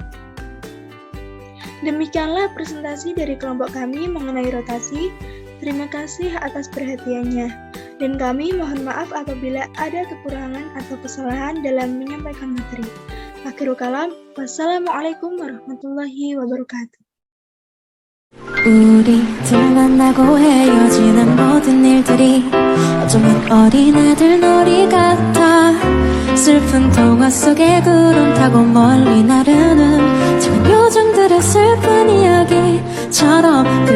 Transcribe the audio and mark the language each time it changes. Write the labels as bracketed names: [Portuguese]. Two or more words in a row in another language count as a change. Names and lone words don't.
[Indonesian] Demikianlah presentasi dari kelompok kami mengenai rotasi. Terima kasih atas perhatiannya. Dan kami mohon maaf apabila ada kekurangan atau kesalahan dalam menyampaikan materi. [Arabic] آخر الكلام، والسلام عليكم ورحمة الله وبركاته. [Korean] 우리 둘 만나고 헤어지는 모든 일들이 어쩌면 어린애들 놀이 같아. 슬픈 동화 속에 구름 타고 멀리 나르는 작은 요정들의 슬픈 이야기처럼